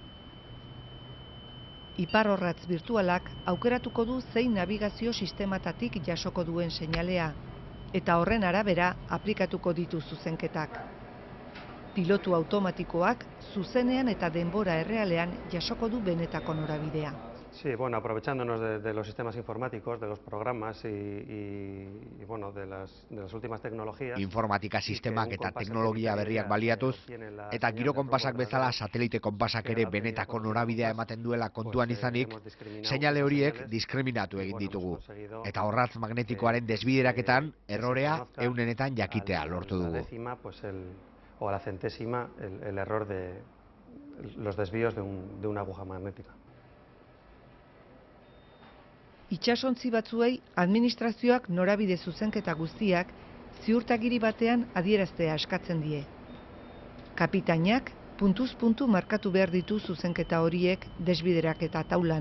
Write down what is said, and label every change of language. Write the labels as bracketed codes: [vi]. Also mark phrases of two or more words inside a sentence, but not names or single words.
[eu] Iparrorratz birtualak aukeratuko du zein nabigazio sistematatik jasoko duen seinalea, eta horren arabera aplikatuko ditu zuzenketak. Pilotu automatikoak zuzenean eta denbora errealean jasoko du benetako norabidea. [es] Sí, bueno, aprovechándonos de los sistemas informáticos, de los programas y bueno, de las últimas tecnologías. [eu] Informatika sistemak eta teknologia berriak baliatuz, eta giro konpasak bezala satelite konpasak ere benetako norabidea ematen duela kontuan izanik, seinale horiek diskriminatu egin ditugu. Eta orratz magnetikoaren desbideraketan, errorea eunenetan jakitea lortu dugu. [es] O a la centésima el error de los desvíos de una aguja magnética. [eu] Itsasontzi batzuei administrazioak norabide zuzenketa guztiak ziurtagiri batean adieraztea eskatzen die. Kapitainak puntuz puntu markatu behar ditu zuzenketa horiek desbideraketa taulan.